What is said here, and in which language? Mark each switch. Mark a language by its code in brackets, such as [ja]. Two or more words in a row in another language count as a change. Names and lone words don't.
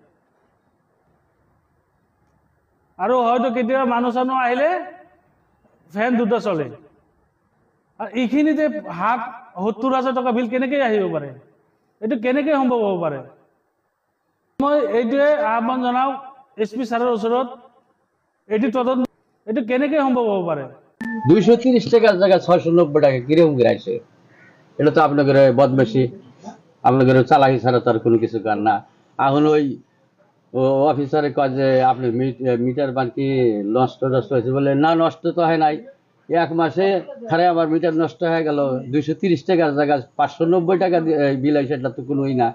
[as] আৰু হয়তো কেতিয়াবা মানুহ চানুহ আহিলে ফেন দুটা চলে আৰু এইখিনিতে ৭০,০০০ টকা বিল কেনেকৈ আহিব পাৰে এইটো কেনেকৈ সম্ভৱ হ'ব পাৰে মই এইটোৱে আহ্বান জনাও SP ছাৰৰ ওচৰত এইটো কেনেকৈ সম্ভৱ হ'ব পাৰে [bn] 230 টাকার জায়গায় 690 টাকা কিরকম করে আসে এটা তো আপনাদের বদমাশি আপনাদের চালাকি ছাড়া তার কোনো কিছু কার না এখন ওই অফিসারে কয় যে আপনি মিটার বাকি নষ্ট হয়েছে বলে না নষ্ট তো হয় নাই এক মাসে খারে আমার মিটার নষ্ট হয়ে গেল 230 টাকার জায়গায় 590 টাকা বিল হয়, সেটা তো কোনোই না।